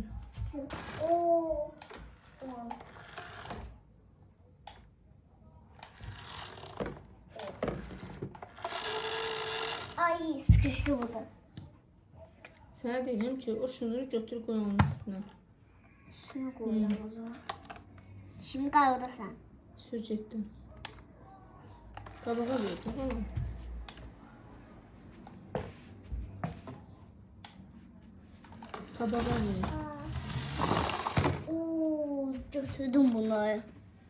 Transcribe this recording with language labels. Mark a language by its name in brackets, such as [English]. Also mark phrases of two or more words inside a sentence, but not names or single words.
[Turkish] Oo. Tamam. Ay, sıkıştı bu da. [Azerbaijani] Sənə deyirəm ki, o şunları götür qoy onun üstünə. [Turkish] Şunu koyalım o zaman. Şimdi kaybolda sen. [Azerbaijani] Sür getdin. Qabağa verdim, oğlum. Qabağa ver. Oo, götürdüm bunları.